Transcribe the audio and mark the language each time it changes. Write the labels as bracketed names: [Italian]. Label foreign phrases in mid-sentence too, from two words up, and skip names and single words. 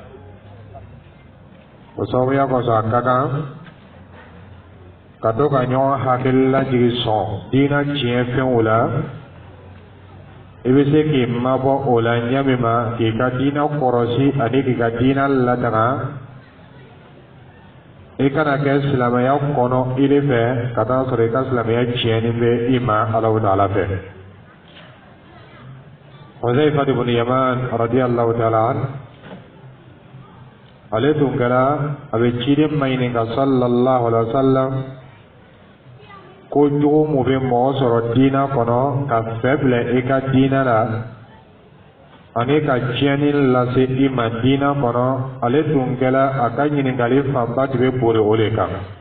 [Bambara] o sababuya kɔsɔn a ka kan ka to ka ɲɔgɔn hakili lajigi sɔn diina tiɲɛ fɛnw la i bɛ se k'i mabɔ o la ɲɛ min ma k'i ka diina kɔrɔsi ani k'i ka diina lataga i kana kɛ silamɛya kɔnɔ i de fɛ ka taa sɔrɔ i ka silamɛya tiɲɛni bɛ i ma Alahu Taala fɛ Huzaifa ibn Yaman [Arabic] رضي الله تعالى عنه [Bambara] ale tun kɛra a bɛ ciden maɲininka [Arabic] صلى الله عليه وسلم [Bambara] ko jugu mun bɛ mɔgɔ sɔrɔ diina kɔnɔ ka fɛ bila i ka diina la ani ka tiɲɛni lase i ma diina kɔnɔ ale tun kɛra a ka ɲininkali fanba tun bɛ boli o de kan